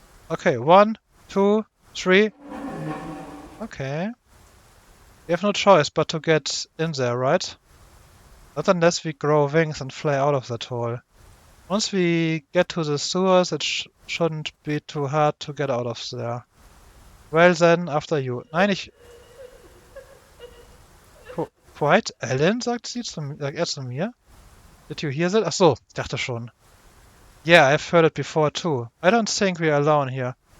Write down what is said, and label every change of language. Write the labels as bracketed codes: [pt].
[en] Okay, 1, 2, 3. Okay. We have no choice but to get in there, right? Not unless we grow wings and fly out of that hole. Once we get to the sewers, it shouldn't be too hard to get out of there. Well then, after you. [de] Nein, Quiet, Ellen, sagt er zu mir. [en] Did you hear that? [de] Ach so, ich dachte schon. [en] Yeah, I've heard it before too. I don't think we're alone here.